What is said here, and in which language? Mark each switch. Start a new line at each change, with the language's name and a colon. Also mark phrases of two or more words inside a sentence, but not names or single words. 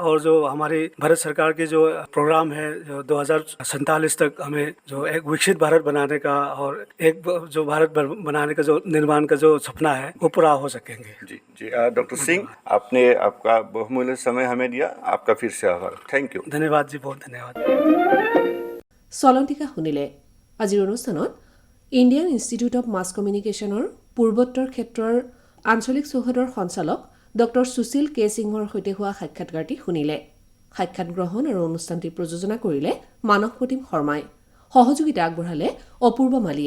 Hindi: और जो हमारी भारत सरकार की जो प्रोग्राम है, जो 2047 तक हमें जो एक विकसित भारत बनाने का और एक जो भारत बनाने का जो निर्माण का जो सपना है, वो पूरा हो सकेंगे। जी जी, डॉक्टर सिंह, आपने आपका बहुमूल्य समय हमें दिया, आपका फिर से आभार।
English: thank you.
Hindi: धन्यवाद जी, बहुत धन्यवाद।
Assamese: চলন্তিকা শুনিলে। আজিৰ অনুষ্ঠানত ইণ্ডিয়ান ইনষ্টিটিউট অৱ মাছ কমিউনিকেশ্যনৰ পূৰ্বোত্তৰ ক্ষেত্ৰৰ আঞ্চলিক চৌহদৰ সঞ্চালক ডক্টৰ সুশীল কে সিঙৰ সৈতে হোৱা সাক্ষাৎকাৰটি শুনিলে। সাক্ষাৎ গ্ৰহণ আৰু অনুষ্ঠানটি প্ৰযোজনা কৰিলে মানস প্ৰতিম শৰ্মাই, সহযোগিতা আগবঢ়ালে অপূৰ্ব মালিয়ে।